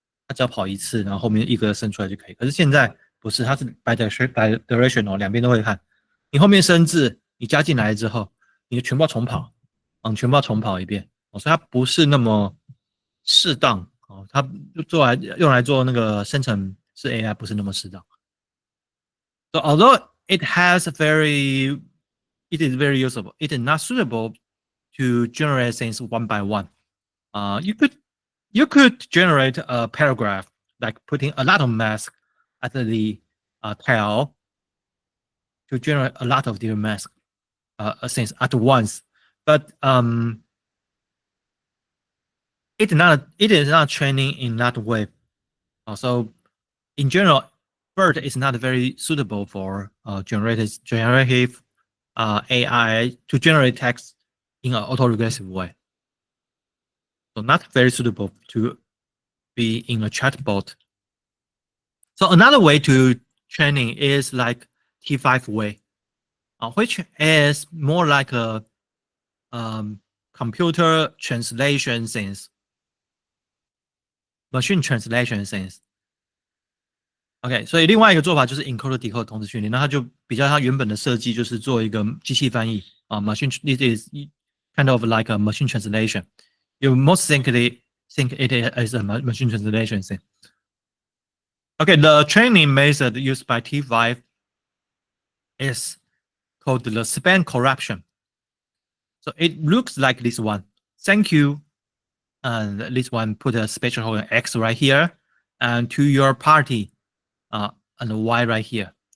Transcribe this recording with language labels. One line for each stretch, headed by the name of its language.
Chinese: 它只要跑一次，然后后面一个生出来就可以。可是现在不是，它是 bi-directional 两边都会看。你后面生字，你加进来之后，你全部要重跑，全部要重跑一遍。所以它不是那么适当哦，它用来做那个生成式 AI 不是那么适当。
English: So although it is very usable, it is not suitable to generate things one by one. You could generate a paragraph like putting a lot of mask at the tail to generate a lot of different mask things at once, but it is not training in that way. So in general, BERT is not very suitable for generative AI to generate text in an autoregressive way. So not very suitable to be in a chatbot. So another way to training is like T5 way, which is more like a computer translation things, machine translation things.
Chinese: OK，所以另外一个做法就是 encode decode 同时训练，那它就比较它原本的设计就是做一个机器翻译啊，
English: machine it is kind of like a machine translation. You most likely think it is a machine translation thing. Okay, the training method used by T5 is called the span corruption. So it looks like this one. Thank you. And this one put a special token X right here, and to your party, and Y right here.